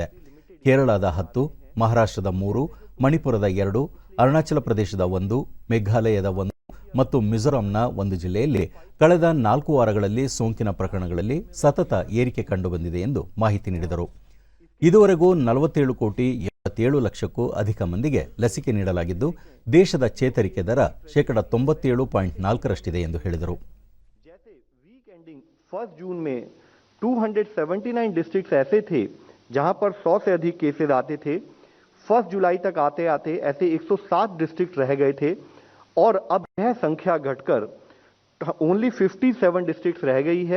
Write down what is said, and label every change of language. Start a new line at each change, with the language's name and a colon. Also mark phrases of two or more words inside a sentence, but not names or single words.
Kannada: ಕೇರಳದ 10, ಮಹಾರಾಷ್ಟ್ರದ 3, ಮಣಿಪುರದ 2, ಅರುಣಾಚಲ ಪ್ರದೇಶದ 1, ಮೇಘಾಲಯದ 1 ಮತ್ತು ಮಿಜೋರಾಂನ 1 ಜಿಲ್ಲೆಯಲ್ಲಿ ಕಳೆದ 4 ವಾರಗಳಲ್ಲಿ ಸೋಂಕಿನ ಪ್ರಕರಣಗಳಲ್ಲಿ ಸತತ ಏರಿಕೆ ಕಂಡುಬಂದಿದೆ ಎಂದು ಮಾಹಿತಿ ನೀಡಿದರು. ಇದುವರೆಗೂ 47,77,00,000ಕ್ಕೂ ಅಧಿಕ ಮಂದಿಗೆ ಲಸಿಕೆ ನೀಡಲಾಗಿದ್ದು, ದೇಶದ ಚೇತರಿಕೆ ದರ 97.4% ಎಂದು ಹೇಳಿದರು.
Hindi: 1 जून में 279 डिस्ट्रिक्ट्स ऐसे थे जहां पर 100 से अधिक केसेस आते थे. 1 जुलाई तक आते आते ऐसे 107 डिस्ट्रिक्ट रह गए थे और अब यह संख्या घटकर
English: only 57 districts
Hindi: रह गई है.